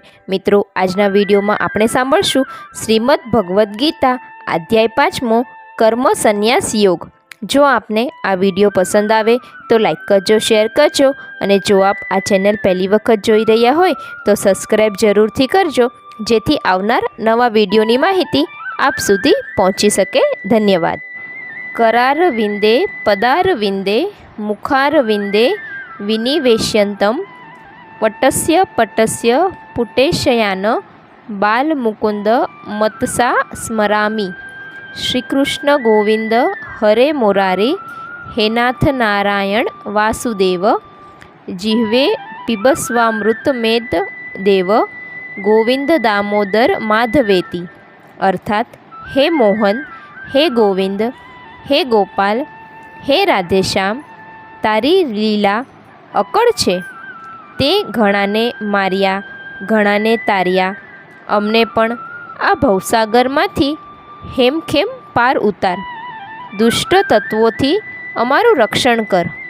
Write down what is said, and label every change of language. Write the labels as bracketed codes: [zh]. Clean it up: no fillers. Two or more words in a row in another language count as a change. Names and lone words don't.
[gu] મિત્રો, આજના વિડીયોમાં આપણે સાંભળશું શ્રીમદ ભગવદ્ ગીતા અધ્યાય 5 કર્મ સંન્યાસ યોગ. જો આપને આ વિડીયો પસંદ આવે તો લાઈક કરજો, શેર કરજો, અને જો આપ આ ચેનલ પહેલી વખત જોઈ રહ્યા હોય તો સબસ્ક્રાઈબ જરૂરથી કરજો, જેથી આવનાર નવા વિડીયોની માહિતી આપ સુધી પહોંચી શકે. ધન્યવાદ. [sa] करारविंदे पदारविंदे मुखारविंदे विनिवेश्यन्तं वटस्य पटस्य पुटेशयान बालमुकुंद मतसा स्मरामि. श्री कृष्ण गोविंद हरे मुरारे हे नाथ नारायण वासुदेव. जिह्वे पिबस्वामृत मेद देव गोविंद दामोदर माधवेति. अर्थात हे मोहन, हे गोविंद, [gu] હે ગોપાલ, હે રાધેશ્યામ, તારી લીલા અકળ છે. તે ઘણાને માર્યા, ઘણાને તાર્યા. અમને પણ આ ભવસાગરમાંથી હેમખેમ પાર ઉતાર. દુષ્ટ તત્વોથી અમારું રક્ષણ કર.